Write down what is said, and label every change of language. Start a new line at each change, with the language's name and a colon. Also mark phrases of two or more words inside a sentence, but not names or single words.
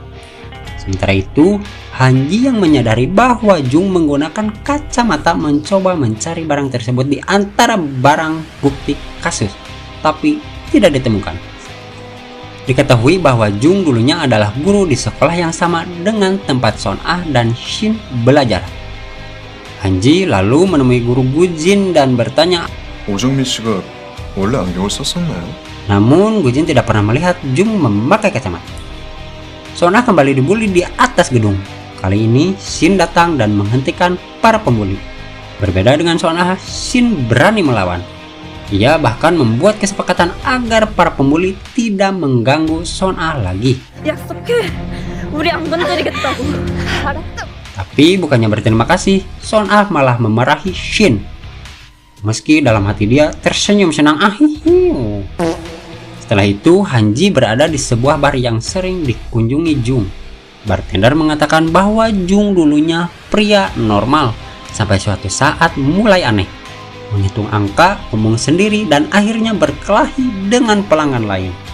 Indonesian: Sementara itu, Hanji yang menyadari bahwa Jung menggunakan kacamata mencoba mencari barang tersebut di antara barang bukti kasus, tapi tidak ditemukan. Diketahui bahwa Jung dulunya adalah guru di sekolah yang sama dengan tempat Son Ah dan Shin belajar. Hanji lalu menemui guru Guzin dan bertanya.
Korean: 오정민 씨가 원래 안경을 썼었나요?
Indonesian: Namun Guzin tidak pernah melihat Jung memakai kacamata. Son Ah kembali dibully di atas gedung. Kali ini Shin datang dan menghentikan para pembuli. Berbeda dengan Son Ah, Shin berani melawan. Ia bahkan membuat kesepakatan agar para pembuli tidak mengganggu Son Ah lagi.
Korean: 약속해. 우리 안 건드리겠다고. 알았어.
Indonesian: Tapi bukannya berterima kasih, Son Ah malah memarahi Shin. Meski dalam hati dia tersenyum senang. Setelah itu, Hanji berada di sebuah bar yang sering dikunjungi Jung. Bartender mengatakan bahwa Jung dulunya pria normal, sampai suatu saat mulai aneh, menghitung angka, ngomong sendiri, dan akhirnya berkelahi dengan pelanggan lain.